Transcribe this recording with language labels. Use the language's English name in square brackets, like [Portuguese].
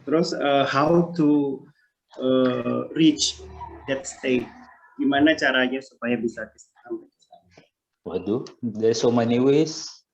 [Indonesian] Terus [English] how to reach that state? [Indonesian] Gimana caranya supaya bisa sampai ke sana? [English] Waduh, there's so many ways.